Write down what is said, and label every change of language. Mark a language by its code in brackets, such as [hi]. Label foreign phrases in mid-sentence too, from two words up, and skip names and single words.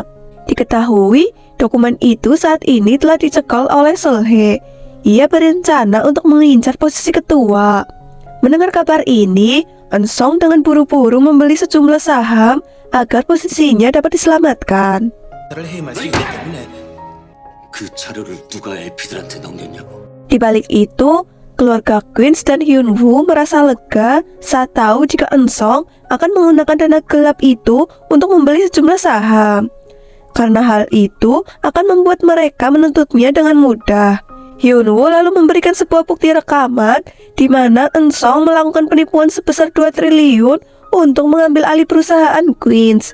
[id] Diketahui, dokumen itu saat ini telah dicekal oleh Solhe. Ia berencana untuk mengincar posisi ketua. Mendengar kabar ini, Eun-sung dengan buru-buru membeli sejumlah saham agar posisinya dapat diselamatkan. [ko] 그 자료를 누가 LP들한테 넘겼냐고. [id] Di balik itu, keluarga Queens dan Hyunwoo merasa lega saat tahu jika Eun-sung akan menggunakan dana gelap itu untuk membeli sejumlah saham. Karena hal itu akan membuat mereka menuntutnya dengan mudah. Hyunwoo lalu memberikan sebuah bukti rekaman di mana Eun-sung melakukan penipuan sebesar 2 triliun untuk mengambil alih perusahaan Queens.